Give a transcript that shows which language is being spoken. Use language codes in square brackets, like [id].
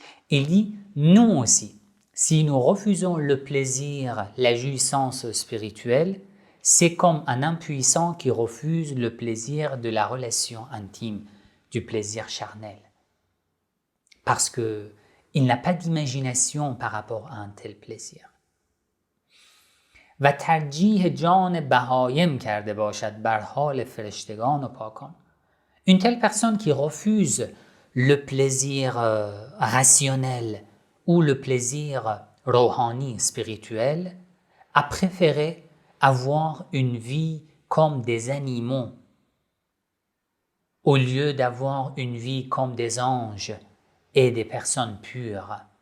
[fr] Il dit, nous aussi, si nous refusons le plaisir, la jouissance spirituelle, c'est comme un impuissant qui refuse le plaisir de la relation intime, du plaisir charnel. Parce qu'il n'a pas d'imagination par rapport à un tel plaisir. [fa] و ترجیح جان بهایم کرده باشد بر حال فرشتگان و پاکان. [fr] Une telle personne qui refuse le plaisir rationnel ou le plaisir rohani, spirituel, a préféré avoir une vie comme des animaux au lieu d'avoir une vie comme des anges et des personnes pures.